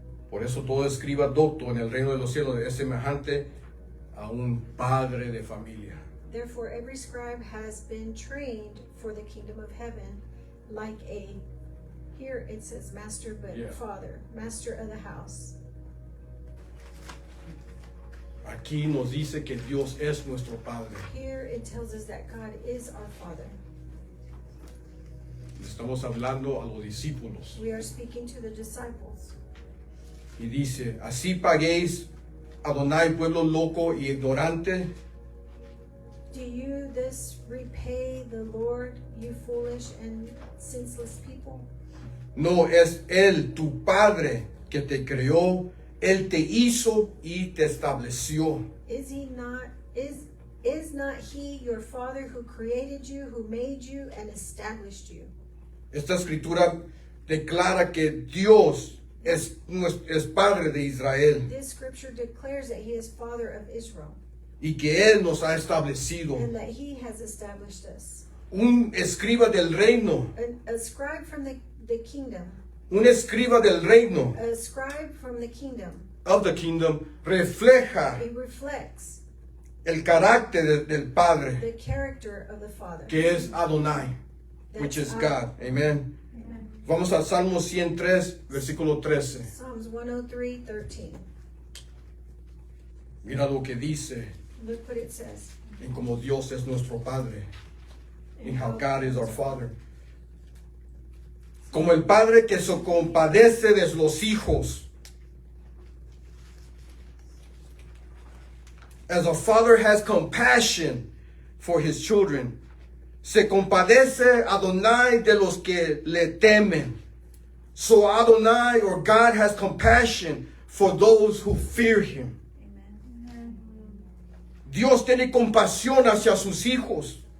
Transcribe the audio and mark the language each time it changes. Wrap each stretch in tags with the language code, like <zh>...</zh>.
<es>por eso todo escriba docto en el reino de los cielos es semejante a un padre de familia.</es> <en>therefore every scribe has been trained for the kingdom of heaven, like a, here it says master, but Yeah. father, master of the house.</en> <es>Aquí nos dice que Dios es nuestro Padre.</es> <en>Here it tells us that God is our Father.</en> <es>Estamos hablando a los discípulos.</es> <en>We are speaking to the disciples.</en> <es>Y dice, así paguéis Adonai, pueblo loco y ignorante.</es> <en>Do you this repay the Lord, you foolish and senseless people?</en> <es>No es Él, tu Padre, que te creó, Él te hizo y te estableció.</es> <en>Is not he your Father who created you, who made you and established you?</en> <es>Esta escritura declara que Dios es Padre de Israel</es> <en>This scripture declares that he is Father of Israel</en> <es>y que Él nos ha establecido.</es> <en>and that he has established us.</en> <es>Un escriba del reino,</es> <en>A scribe from the kingdom,</en> <es>un escriba del reino,</es> <en>a scribe from the kingdom, of the kingdom,</en> <es>refleja</es> <en>it reflects</en> <es>el carácter del Padre,</es> <en>the character of the Father.</en> <es>que es Adonai,</es> <en>which is God. Amen.</en> <es>Vamos al Salmo 103, versículo 13.</es> <en>Psalms 103:13.</en> <es>Mira lo que dice</es> <en>Look what it says.</en> <es>en como Dios es nuestro Padre,</es> <en>in how God is our Father.</en> <es>Como el Padre que se compadece de los hijos.</es> <en>As a father has compassion for his children,</en> <es>se compadece Adonai de los que le temen.</es> <en>So Adonai or God has compassion for those who fear him. Amen.</en> <es>Dios tiene compasión hacia sus hijos.</es>